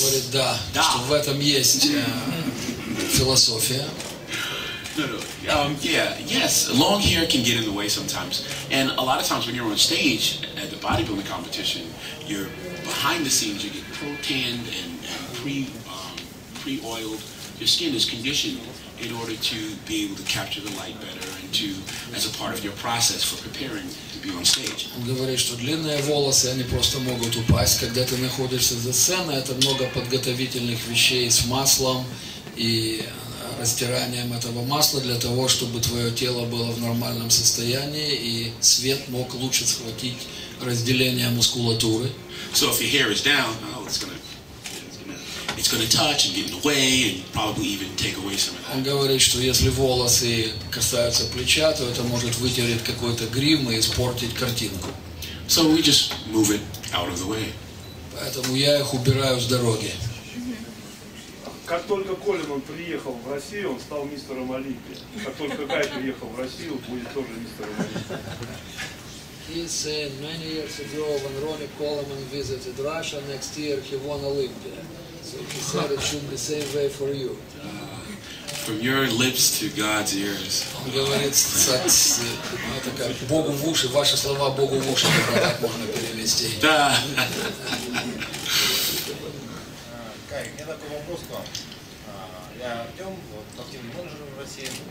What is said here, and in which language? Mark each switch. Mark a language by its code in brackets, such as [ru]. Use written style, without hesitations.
[ru] Говорит, да, что в этом есть философия. [en] Yes. Long hair can get in the way sometimes. And a lot of times when you're on stage at the bodybuilding competition, you're behind the scenes, you get pro-tanned and pre-oiled. Your skin is conditioned in order to be able to capture the light better and to, as a part of your process for preparing to be on stage. [ru] Он говорит, что длинные волосы, они просто могут упасть, когда ты находишься за сценой. Это много подготовительных вещей с маслом и растиранием этого масла для того, чтобы твое тело было в нормальном состоянии и свет мог лучше схватить разделение мускулатуры. [en] So if your hair is down, it's going to touch and get in the way and probably even take away some of that. [ru] Он говорит, что если волосы касаются плеча, то это может вытереть какой-то грим и испортить картинку. [en] So we just move it out of the way. [ru] Поэтому я их убираю с дороги. Как только Колеман приехал в Россию, он стал мистером Олимпии. Как только Кай приехал в Россию, будет тоже мистером Олимпии. [en] He said many years ago when Ronnie Coleman visited Russia, next year he won Olympia. So he said it should be the same way for you. From your lips to God's ears. [ru] Он говорит, это как Богу в уши, ваши слова Богу в уши, так можно перевести. Да. Кай, у меня такой вопрос к вам. Я Артем, спортивный менеджер в России.